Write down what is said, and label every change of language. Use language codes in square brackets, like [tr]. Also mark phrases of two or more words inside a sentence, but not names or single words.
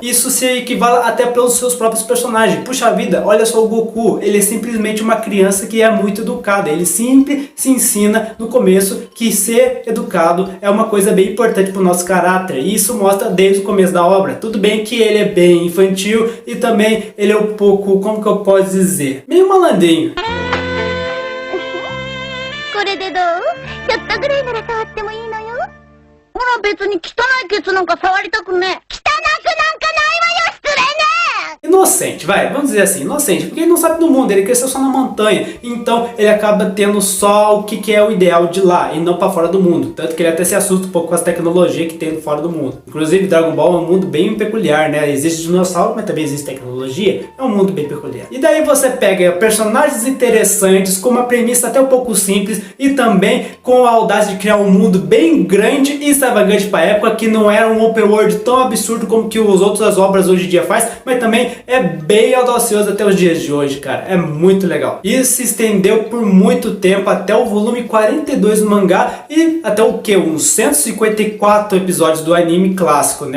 [pt] Isso se equivale até pelos seus próprios personagens. Puxa vida, olha só o Goku, ele é simplesmente uma criança que é muito educada. Ele sempre se ensina no começo que ser educado é uma coisa bem importante pro nosso caráter. E isso mostra desde o começo da obra. Tudo bem que ele é bem infantil e também ele é um pouco, como que eu posso dizer, meio malandrinho. [ja] これでどう？ちょっとぐらいなら触ってもいいのよ。ほら別に汚いケツなんか触りたくねえ。汚くなんかないわよ失礼ね！ [pt] Inocente, vai, vamos dizer assim, inocente, porque ele não sabe do mundo, ele cresceu só na montanha, então ele acaba tendo só o que é o ideal de lá e não para fora do mundo, tanto que ele até se assusta um pouco com as tecnologias que tem fora do mundo. Inclusive Dragon Ball é um mundo bem peculiar, né? Existe dinossauro, mas também existe tecnologia, é um mundo bem peculiar. E daí você pega personagens interessantes, com uma premissa até um pouco simples e também com a audácia de criar um mundo bem grande e extravagante para a época, que não era um [en] open world [pt] tão absurdo como que as outras obras hoje em dia faz, mas também é bem audacioso até os dias de hoje, cara. É muito legal. Isso se estendeu por muito tempo, até o volume 42 do mangá e até o que? Uns 154 episódios do anime clássico, né?